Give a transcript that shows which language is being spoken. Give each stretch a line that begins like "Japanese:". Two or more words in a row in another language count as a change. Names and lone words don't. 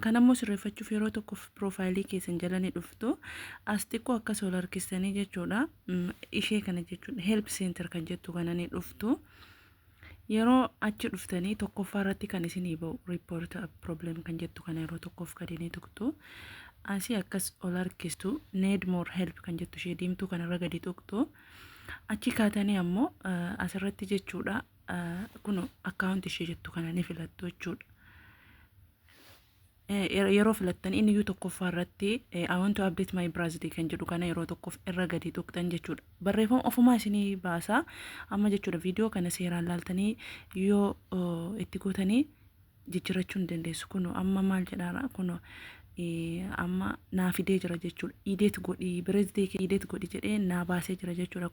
Oromo: Kanammoo sirreeffachuuf yeroo tokkoof piroofaayilii keessan jalanii dhuftu as xiqqoo akkas ol harkistanii jechuudha. Ishee kana jechuudha
English: help center
Oromo: kan jettu kananii dhuftu. Yeroo achi dhuftanii tokkoffaa irratti kan isinii ba'u
English: report problem
Oromo: kan jettu kana yeroo tokkoof kadinii tuqtu. Asii akkas ol harkistu
English: need more help
Oromo: kan jettu ishee diimtuu kanarra gadi tuqtu. Achi kaatanii ammoo asirratti jechuudha kun akkaawunti ishee jettu kana ni filattu jechuudha. Yeroo filattan inni iyyuu tokkoffaa irratti
English: I want to update my browser
Oromo: kan jedhu kana yeroo tokkoof irra gadi tuqtan jechuudha. Barreeffama ofumaa isinii baasa amma jechuudha. Viidiyoo kana seeraan laaltanii yoo itti gootanii jijjiirrachuu hin dandeessu. Kun amma maal jedhaara kun amma naa fidee jira jechuudha. Ideet godhi birezidee ideet godhi jedhee naa baasee jira jechuudha.